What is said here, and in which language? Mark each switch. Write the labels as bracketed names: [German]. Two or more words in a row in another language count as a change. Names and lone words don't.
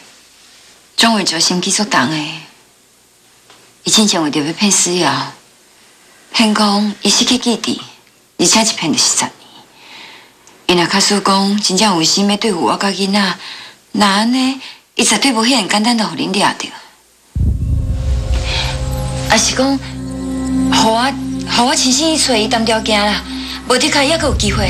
[Min Nan Chinese] 张伟哲心机足重的，伊之前为着要骗死瑶，骗讲伊失去记忆，而且一骗就是10年。伊若假使讲真正有心要对付我甲囡仔，那安尼，伊绝对无遐尔简单就互恁掠着。啊是讲，互我亲身去找伊谈条件啦，无伫开还阁有机会。